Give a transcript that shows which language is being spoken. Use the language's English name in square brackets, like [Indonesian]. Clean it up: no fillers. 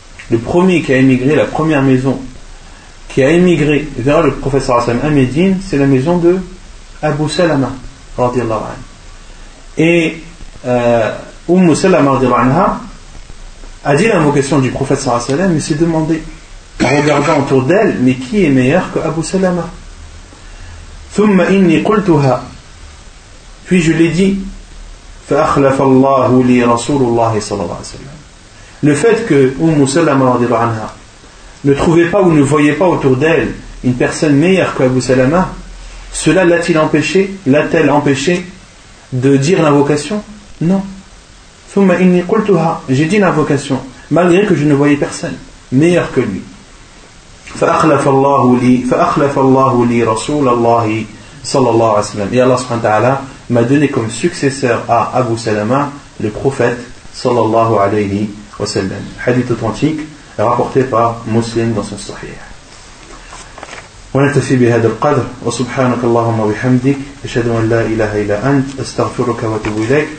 [French] Le premier qui a émigré, la première maison qui a émigré vers le prophète صلى الله عليه وسلم à Médine, c'est la maison de Abu Salama رضي الله عنه. Et Umm Salama رضي الله عنها a dit l'invocation du prophète صلى الله عليه وسلم et s'est demandé en regardant autour d'elle, mais qui est meilleur que Abu Salama? [Arabic] ثم إني قلتها [French] puis je l'ai dit [Arabic] فأخلف الله لي رسول الله صلى الله عليه وسلم. [French] Le fait que Umm Salama رضي الله عنها ne trouvait pas ou ne voyait pas autour d'elle une personne meilleure qu'Abu Salama, cela l'a-t-elle empêché de dire l'invocation? Non. [Arabic] ثم إني قلتها [French] j'ai dit l'invocation malgré que je ne voyais personne meilleur que lui. [Arabic] فأخلف الله لي رسول الله صلى الله عليه وسلم. [French] Et Allah subhanahu wa ta'ala m'a donné comme successeur à Abu Salama le prophète صلى الله عليه وسلم. Hadith authentique rapporté par Muslim dans son Sahih. [Arabic] ونتفي بهذا القدر وسبحانك اللهم وبحمدك أشهد أن لا إله إلا أنت أستغفرك وأتوب إليك.